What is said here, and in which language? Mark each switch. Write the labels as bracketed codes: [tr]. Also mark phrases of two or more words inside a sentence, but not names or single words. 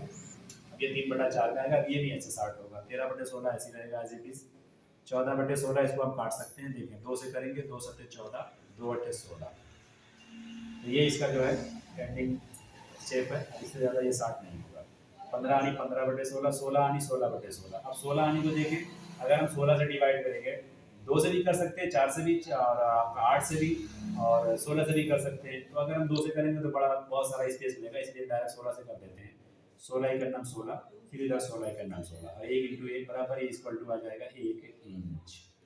[hi] अब ये 3/4 का आएगा, अब ये भी ऐसे 60 होगा। 13/16 ऐसे रहेगा [en] as it is. [hi] 14/16 इसको हम काट सकते हैं, देखें 2 से करेंगे, 2 सत्ते 14, 2 अट्ठे 16। तो ये इसका जो है एंडिंग शेप है, इससे ज़्यादा ये 60 नहीं होगा। 15 आनी 15/16, 16 आनी 16/16। अब 16 आनी को देखें, अगर हम 16 से डिवाइड करेंगे, 2 से भी कर सकते हैं, 4 से भी, और 8 से भी, और 16 से भी कर सकते हैं। तो अगर हम 2 से करेंगे तो बहुत सारा स्पेस मिलेगा, इसलिए डायरेक्ट 16 से कर देते हैं। 16 ही करना 16, फिर इधर 16 ही करना 16, और 1 × 1 बराबर [en] equal to [hi] आ जाएगा 1 इंच।